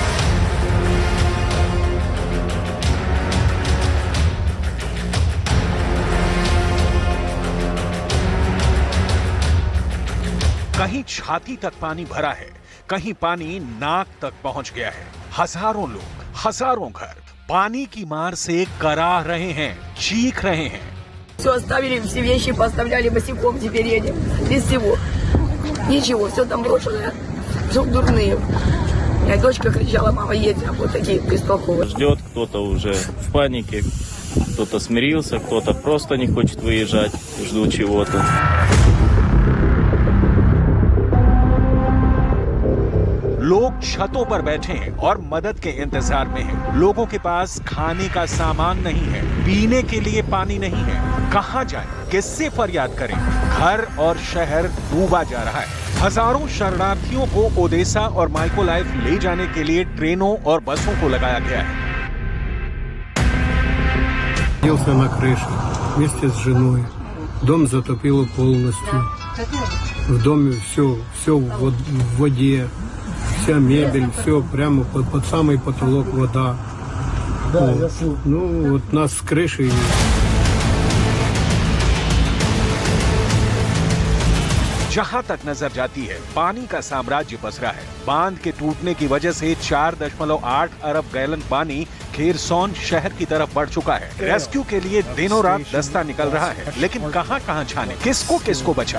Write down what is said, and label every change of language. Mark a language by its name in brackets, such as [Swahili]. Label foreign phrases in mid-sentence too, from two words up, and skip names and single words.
[Hindi] कहीं छाती तक पानी भरा है, कहीं पानी नाक तक पहुंच गया है। हजारों लोग, हजारों घर पानी की मार से कराह रहे हैं, चीख रहे हैं। [Russian] Все оставили, все вещи поставляли босиком, теперь едем. Без всего. Ничего, все там брошенное. Все дурные. У меня дочка кричала: мама, едем. Вот такие бестолковые. Ждет, кто-то уже в панике, кто-то смирился, кто-то просто не хочет выезжать, ждут чего-то. [Hindi] लोग छतों पर बैठे हैं और मदद के इंतजार में हैं। लोगों के पास खाने का सामान नहीं है, पीने के लिए पानी नहीं है। कहां जाएं, किससे फरियाद करें? घर और शहर डूबा जा रहा है। हजारों शरणार्थियों को ओडेसा और माइकोलाइव ले जाने के लिए ट्रेनों और बसों को लगाया गया है। [Russian] Находился на крыше вместе с женой. Дом затопило полностью. В доме все в воде. Вся мебель, все прямо под самый потолок вода. Ну, вот нас с крыши. [Hindi] जहां तक नजर जाती है पानी का साम्राज्य पसरा है। बांध के टूटने की वजह से 4.8 अरब गैलन पानी खेरसोन शहर की तरफ बढ़ चुका है। रेस्क्यू के लिए दिनों रात दस्ता निकल रहा है, लेकिन कहां छाने, किसको बचाए?